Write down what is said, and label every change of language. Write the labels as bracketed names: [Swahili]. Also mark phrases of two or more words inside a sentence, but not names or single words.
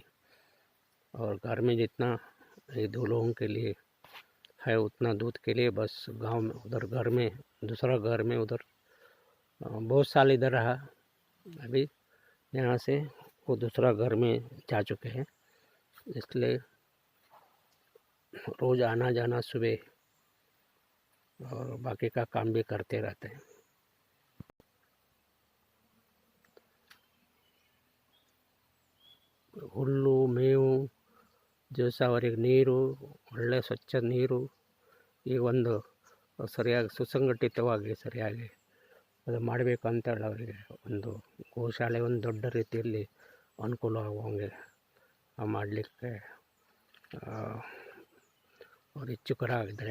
[Hindi] और घर में जितना ये 2 लोगों के लिए है उतना दूध के लिए बस गांव में, उधर घर में दूसरा घर में उधर बहुत साल इधर रहा। अभी यहाँ से वो दूसरा घर में जा चुके हैं, इसलिए रोज़ आना जाना सुबह और बाकी का काम भी करते रहते हैं। [Kannada] ಹುಲ್ಲು ಮೇವು ದಿವಸ ಅವರಿಗೆ ನೀರು, ಒಳ್ಳೆಯ ಸ್ವಚ್ಛ ನೀರು, ಈಗ ಒಂದು ಸರಿಯಾಗಿ ಸುಸಂಘಟಿತವಾಗಿ ಸರಿಯಾಗಿ ಅದು ಮಾಡಬೇಕು ಅಂತೇಳಿ ಅವರಿಗೆ ಒಂದು ಗೋಶಾಲೆ ಒಂದು ದೊಡ್ಡ ರೀತಿಯಲ್ಲಿ ಅನುಕೂಲ ಆಗುವಂಗೆ ಮಾಡಲಿಕ್ಕೆ ಅವರು ಇಚ್ಛುಕರ ಆಗಿದ್ದಾರೆ.